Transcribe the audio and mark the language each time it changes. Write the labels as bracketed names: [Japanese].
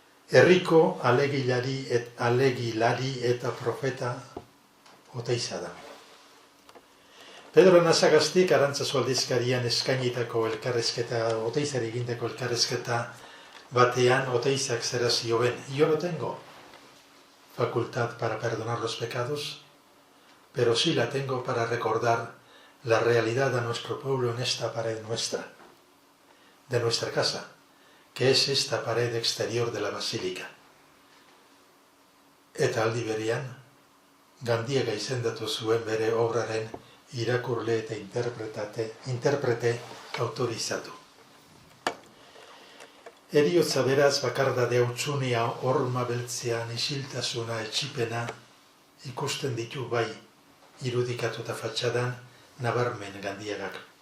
[Basque] Herriko alegilari eta profeta Oteiza da. Pedro Nasagaztik Arantzazu aldizkarian eskainitako elkarrezketa, Oteizari egindako elkarrezketa batean Oteizak zera zioen. [Spanish] Yo no tengo facultad para perdonar los pecados, pero sí la tengo para recordar la realidad de nuestro pueblo en esta pared nuestra, de nuestra casa, que es esta pared exterior de la basílica. [Basque] Eta aldi berean, Gandiaga izendatu zuen bere obraren irakurle eta interprete autorizatu. Heriotza beraz bakardade hutsunea horma beltzean isiltasuna etxipena ikusten ditu bai irudikatuta fatxadan nabarmen Gandiagak.